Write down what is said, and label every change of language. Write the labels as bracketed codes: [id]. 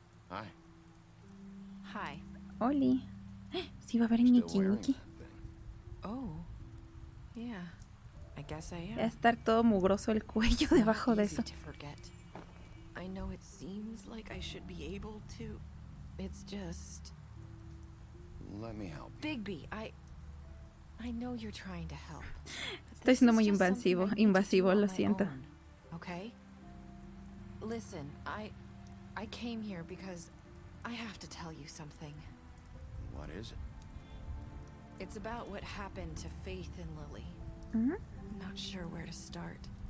[en] Hi. Hi. [es] Oli. Sí va a haber Niki. [en] Oh. Yeah. I guess I am. [es] Va a estar todo mugroso el cuello debajo de eso. [en] I know it seems like I should be able to. It's just Let me help. Bigby, I know you're trying to help. [es] Estoy siendo muy invasivo, lo siento. [en] Okay? Listen, I came here because I have to tell you something. What is it? It's about what happened to Faith and Lily. Mm-hmm. I'm not sure where to start.